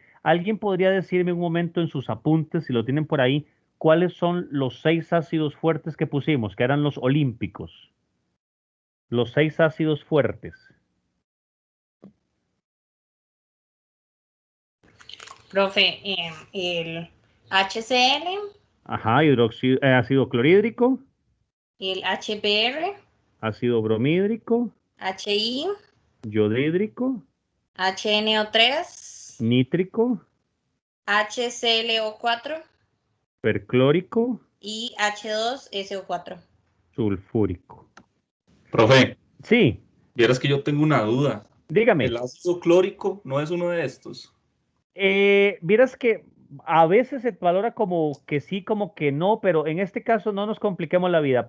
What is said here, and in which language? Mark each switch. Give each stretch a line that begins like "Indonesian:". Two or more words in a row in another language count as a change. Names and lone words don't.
Spanish: ¿Alguien podría decirme un momento en sus apuntes, si lo tienen por ahí, cuáles son los 6 ácidos fuertes que pusimos, que eran los olímpicos? Los 6 ácidos fuertes. Profe, el HCl, Ajá, ácido clorhídrico, el HBr, ácido bromídrico, HI, yodhídrico, HNO3, nítrico, HClO4 perclórico, y H2SO4. sulfúrico. Profe, Sí, vieras que yo tengo una duda. ¿El dígame. ácido clórico no es uno de estos? Vieras que a veces se valora como que sí, como que no, pero en este caso no nos compliquemos la vida.